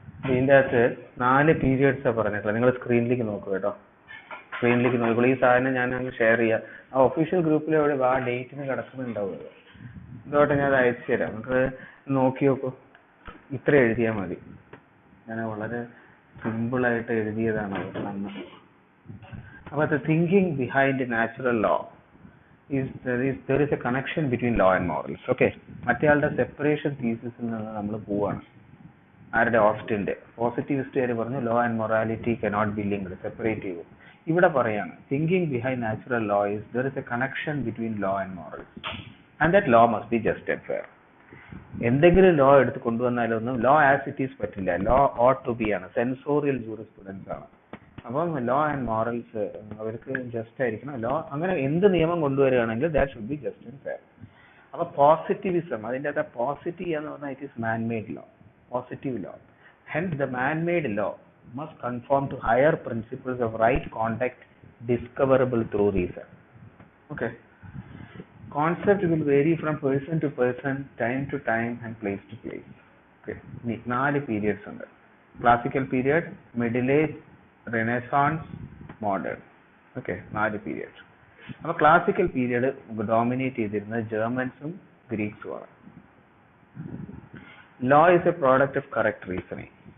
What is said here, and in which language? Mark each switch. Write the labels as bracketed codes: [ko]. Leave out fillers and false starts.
[ml] ഇതിൻ്റെ അകത്ത് 4 പീരിയഡ്സാണ് പറഞ്ഞിട്ടുള്ളത്. നിങ്ങൾ സ്ക്രീനിലേക്ക് നോക്കുക കേട്ടോ, സ്ക്രീനിലേക്ക് നോക്കിക്കോളൂ. ഈ സാധനം ഞാൻ അങ്ങ് ഷെയർ ചെയ്യാം. ആ ഒഫീഷ്യൽ ഗ്രൂപ്പിൽ എവിടെ ആ ഡേറ്റിന് കിടക്കുന്നുണ്ടാവുമല്ലോ, ഇതോട്ടെ ഞാൻ അത് അയച്ചു തരാം. നമുക്ക് നോക്കി നോക്കൂ. ഇത്ര എഴുതിയാൽ മതി. ഞാൻ വളരെ സിമ്പിളായിട്ട് എഴുതിയതാണ് അന്ന്. [en] അപ്പോൾ the thinking behind natural law is there is a connection between law and morals. [ml] Okay, മറ്റേയാളുടെ separation തീസിസിൽ നിന്ന് നമ്മൾ പോവാണ്. ആരുടെ? ഓസ്റ്റിന്റെ. പോസിറ്റിവിസ്റ്റുകാർ പറഞ്ഞു [en] law and morality cannot be linked, [ml] separate ചെയ്യും. ഇവിടെ പറയാണ് [en] Thinking behind natural law is there is a connection between law and morals and that law must be just and fair. [ml] എന്തെങ്കിലും law എടുത്ത് കൊണ്ടുവന്നാലൊന്നും [en] law as it is [ml] പറ്റില്ല. [en] law ought to be [ml] ആണ്, sensorial jurisprudence ആണ്. അപ്പം law and morals അവർക്ക് just ആയിരിക്കണം. Law അങ്ങനെ എന്ത് നിയമം കൊണ്ടുവരികയാണെങ്കിൽ [en] That should be just and fair. [ml] അപ്പൊ പോസിറ്റിവിസം, അതിൻ്റെ അകത്ത് പോസിറ്റീവ് എന്ന് പറഞ്ഞാൽ [en] it is manmade law, [ml] positive law. [en] Hence the manmade law must conform to higher principles of right conduct discoverable through reason. Okay, concept will vary from person to person, time to time and place to place. Okay, 4 periods ഉണ്ട്. [ml] Classical period, middle age, Renaissance, modern. Okay, 4 period. അപ്പോൾ classical period dominate ചെയ്തിരുന്നത് ജർമ്മൻസും ഗ്രീക്സും ആണ്. [en] Law is a product of correct reasoning.